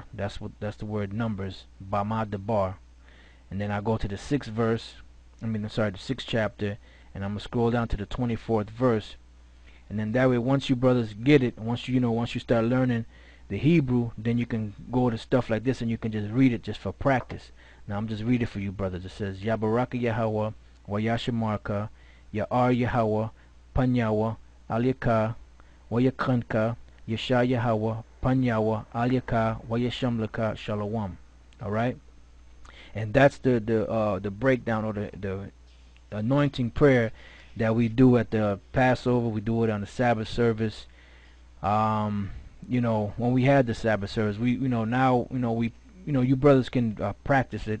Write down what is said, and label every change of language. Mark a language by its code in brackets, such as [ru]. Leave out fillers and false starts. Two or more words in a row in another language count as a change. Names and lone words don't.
[en] That's the word Numbers, Bamad Debar. And then I go to the 6th verse. The 6th chapter, and I'm gonna scroll down to the 24th verse. And then that way, once you brothers get it, once you start learning the Hebrew, then you can go to stuff like this and you can just read it just for practice. Now I'm just reading for you brothers. It says [he] יברכך יהוה ו ישמרך יאר יהוה פניו אליך ו יחנך ישא יהוה פניו אליך ו ישם לך שלום. [en] Alright? And that's the breakdown or the anointing prayer that we do at the Passover. We do it on the Sabbath service. When we had the Sabbath service, you brothers can practice it.